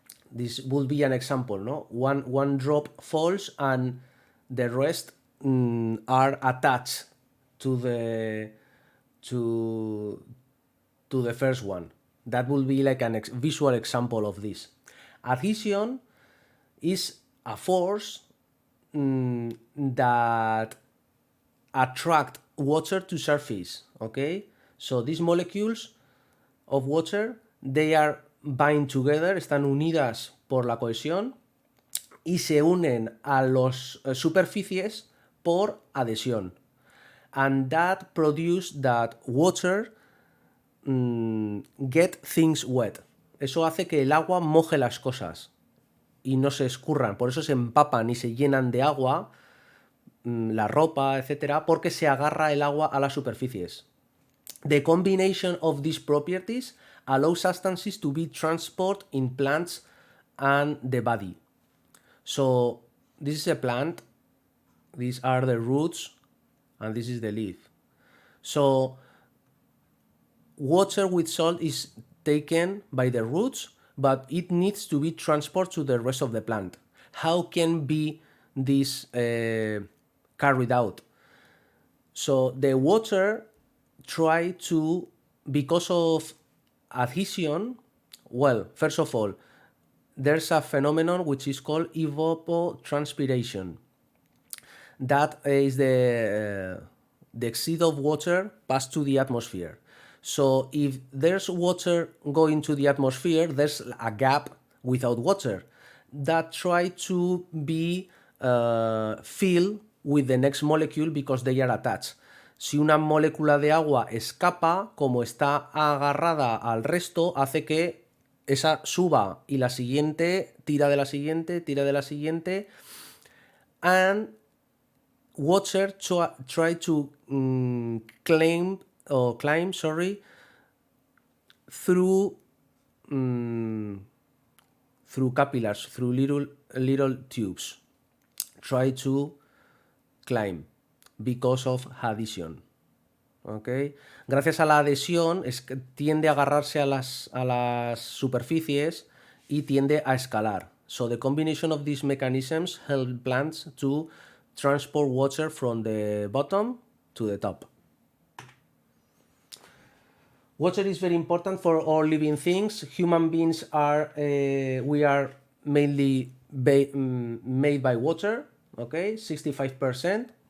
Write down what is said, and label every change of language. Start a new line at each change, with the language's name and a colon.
English: This would be an example, no? One drop falls and the rest are attached to the to the first one. That will be like an visual example of this. Adhesion is a force that attract water to surface. Okay, so these molecules of water, they are bind together,
Spanish: están unidas por la cohesión y se unen a las superficies por adhesión.
English: And that produce that water get things wet.
Spanish: Eso hace que el agua moje las cosas y no se escurran. Por eso se empapan y se llenan de agua la ropa, etcétera, porque se agarra el agua a las superficies.
English: The combination of these properties allows substances to be transported in plants and the body. So this is a plant, these are the roots, and this is the leaf. So water with salt is taken by the roots, but it needs to be transported to the rest of the plant. How can be this carried out? So the water try to, because of adhesion, well, first of all, there's a phenomenon which is called Evapo Transpiration. That is the exceed of water passed to the atmosphere. So if there's water going to the atmosphere, there's a gap without water that try to be filled with the next molecule because they are attached.
Spanish: Si una molécula de agua escapa, como está agarrada al resto, hace que esa suba y la siguiente tira de la siguiente, tira de la siguiente.
English: And water try to climb, through capillaries, through little tubes. Try to climb because of adhesion. Okay.
Spanish: Gracias a la adhesión tiende a agarrarse a las superficies y tiende a escalar.
English: So the combination of these mechanisms help plants to transport water from the bottom to the top. Water is very important for all living things. Human beings are, we are mainly made by water, okay, 65%.